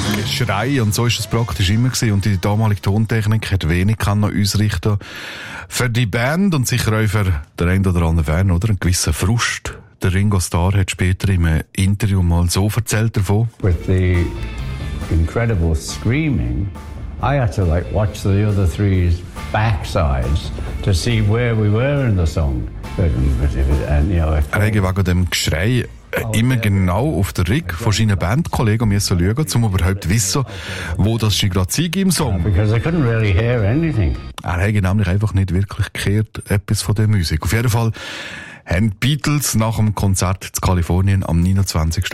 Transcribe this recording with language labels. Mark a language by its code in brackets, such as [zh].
[de] Schrei, und so ist es praktisch immer gewesen. Und die damalige Tontechnik hat wenig kann noch ausrichten. Für die Band und sicher auch für den einen oder anderen Fan, oder? Ein gewisser Frust. Der Ringo Starr hat später im Interview mal so erzählt davon. [en] With the incredible screaming, I had to like watch the other three's backsides to see where we were in the song. [de] Er hat wegen dem Geschrei immer genau auf den Rig von seinen Bandkollegen schauen, um überhaupt zu wissen, wo das gerade im Song war. Er hat nämlich einfach nicht wirklich gehört, etwas von der Musik. Auf jeden Fall haben die Beatles nach dem Konzert in Kalifornien am 29.